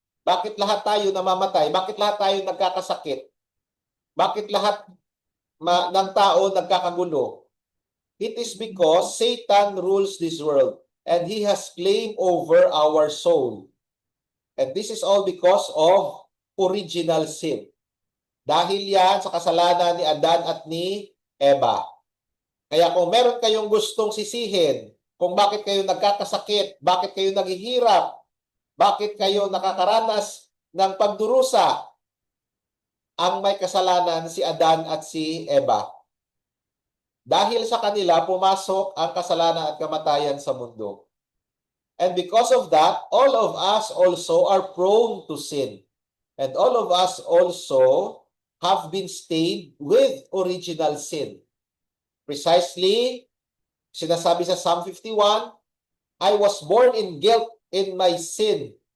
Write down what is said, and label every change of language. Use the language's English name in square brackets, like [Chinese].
[Filipino] Bakit lahat tayo namamatay? Bakit lahat tayo nagkakasakit? Bakit lahat ng tao nagkakagulo? [English] It is because Satan rules this world and he has claim over our soul. And this is all because of original sin. [Filipino] Dahil yan sa kasalanan ni Adan at ni Eva. Kaya kung meron kayong gustong sisihin, kung bakit kayo nagkakasakit, bakit kayo naghihirap, bakit kayo nakakaranas ng pagdurusa, ang may kasalanan si Adan at si Eva. Dahil sa kanila, pumasok ang kasalanan at kamatayan sa mundo. [English] And because of that, all of us also are prone to sin. And all of us also have been stained with original sin. Precisely, [Filipino] sinasabi sa [English] Psalm 51, I was born in guilt in my sin.